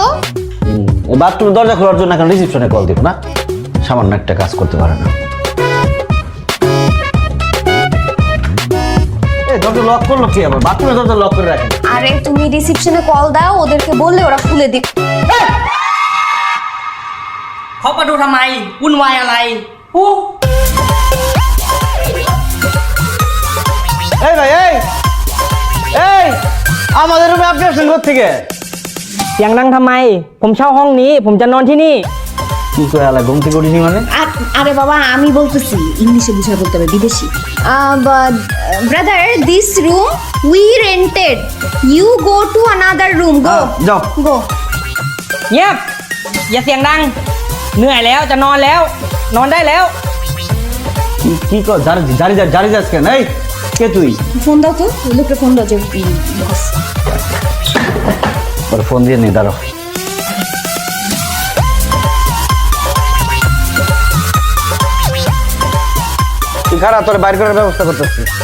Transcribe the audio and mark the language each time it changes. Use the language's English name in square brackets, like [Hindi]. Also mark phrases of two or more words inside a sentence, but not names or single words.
[Bangla] বাথরুমের দরজা খোলার জন্য এখন রিসেপশনে কল দিব না? সামান্য একটা কাজ করতে পারে না। দরজা লক করলো কি আবার? বাথরুমের দরজা লক করে রাখেন। আরে তুমি রিসেপশনে কল দাও, ওদেরকে বললে ওরা খুলে দিক। [Thai] เขามาดูทำไมวุ่นวายอะไรอู้ [Bangla] এই ভাই, এই এই আমাদের রুমে আপনি আসছেন কোথেকে? [Thai] เสียงดังทำไม ผมเช่าห้องนี้ ผมจะนอนที่นี่ [Bangla] কি করে আলা ঘুম থেকে উঠিনি মানে? আরে বাবা, আমি বলতেছি, ইংলিশে বুঝায় বলতে হবে, বিদেশি। [English] Brother, this room we rented, you go to another room, go [Bangla] যাও। গো। [Thai] เงียบ อย่าเสียงดัง เหนื่อยแล้วจะนอนแล้ว นอนได้แล้ว [Bangla] কি কর? জারি যাস কেন? এই কে তুই? ফোন দাও তো, ওই লোকটা ফোন দাও যে বস। ওর ফোন দিয়ে নি, দাঁড়াও। তুই খারাপ, তোর বাইর করার ব্যবস্থা করতেছি।